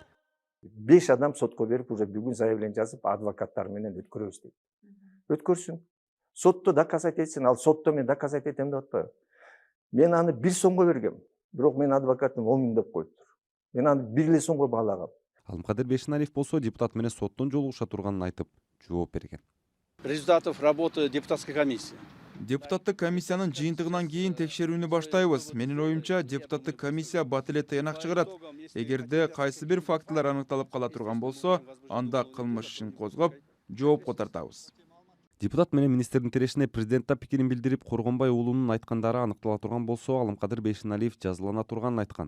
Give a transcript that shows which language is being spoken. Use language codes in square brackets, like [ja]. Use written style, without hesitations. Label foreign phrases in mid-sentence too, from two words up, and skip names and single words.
[ky] 5 адам сотко берип, уже бүгүн заявление жазып, адвокаттар менен өткөрөбүз дейт. Өткөрсүн. Сотто доказать этсин, ал сотто мен доказать этем деп атпайбы. Мен аны 1 сомго бергем. Бирок мен адвокатым 10 000 деп коюптур. Мен аны 1 сомго баалагам. Алымкадыр Бейшеналиев болсо депутат менен соттон жолугуша турганын айтып, жооп берген. [ru] Результатов работы депутатской комиссии. [ky] Депутаттык комиссиянын жыйынтыгынан кийин текшерүүнү баштайбыз. Менин оюмча, депутаттык комиссия бат эле тыянак чыгарат. Эгерде кайсы бир фактылар аныкталып кала турган болсо, анда кылмыш ишин козгоп, жоопко тартабыз. Депутат менен министрдин тирешине президент да пикирин билдирип, Коргонбай уулунун айткандары аныктала турган болсо, Алымкадыр Бейшеналиев жазалана турганын айткан.